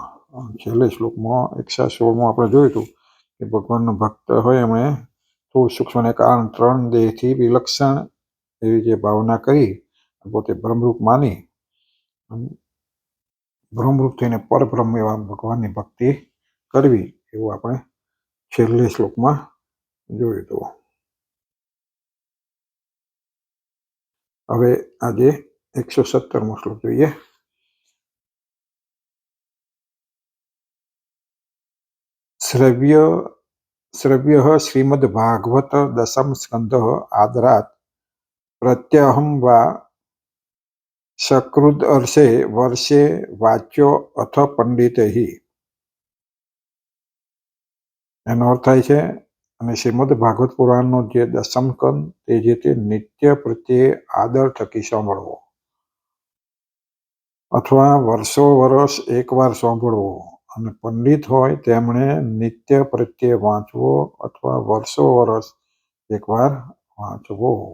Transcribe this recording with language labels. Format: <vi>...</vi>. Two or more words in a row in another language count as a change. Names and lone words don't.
<gu>છેલ્લે શ્લોકમાં 116માં આપણે જોયું હતું કે ભગવાનનો ભક્ત હોય એમણે સ્થૂળ સૂક્ષ્મ અને કારણ 3 દેહથી વિલક્ષણ એવી જે ભાવના કરી, પોતે બ્રહ્મરૂપ માની બ્રહ્મરૂપ થઈને પરબ્રહ્મ એવા ભગવાનની ભક્તિ કરવી, એવું આપણે છેલ્લે શ્લોકમાં જોયું હતું। હવે આજે 117મો શ્લોક જોઈએ।</gu> <sa>श्रव्य श्रीमद्भागवत दशम स्कंध आदरात् प्रत्यहं वा सकृद अर्षे वर्षे वाच्यो अथ पंडितैः।</sa> <gu>એનો અર્થ થાય છે, અને શ્રીમદ ભાગવત પુરાણનો જે દસમ સ્કંદ તે જે તે નિત્ય પ્રત્યે આદર થકી સાંભળવો, અથવા વર્ષો વર્ષ એકવાર સાંભળવો, અને પંડિત હોય તેમણે નિત્ય પ્રત્યે વાંચવો અથવા વર્ષો વર્ષ એકવાર વાંચવો।</gu>